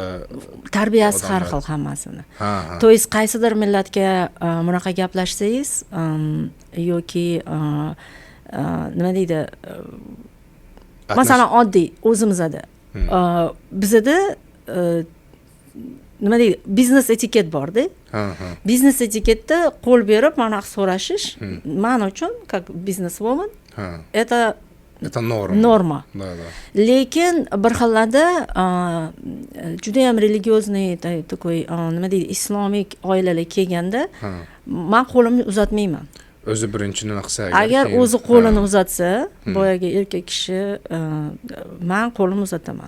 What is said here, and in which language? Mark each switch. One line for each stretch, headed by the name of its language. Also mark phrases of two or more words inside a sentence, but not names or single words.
Uzbek: tarbiyasi har xil hammasini.
Russian: То есть
Uzbek: qaysidir millatga bunaqa gaplashsangiz yoki nima deydi? Masalan, oddiy o'zimizda. Bizda nima deydi? Biznes etiket bor-da. Biznes etiketda qo'l berib mana so'rashish men uchun
Russian: как бизнесвумен это норма.
Uzbek: Lekin bir xillarda juda ham
Russian: религиозный такой
Uzbek: nima deydi? Islomik oilalar kelganda men qo'limni uzatmayman. O'zi birinchi nima qilsa agar o'zi qo'lini uzatsa, boyagi erkak kishi men qo'limni uzataman.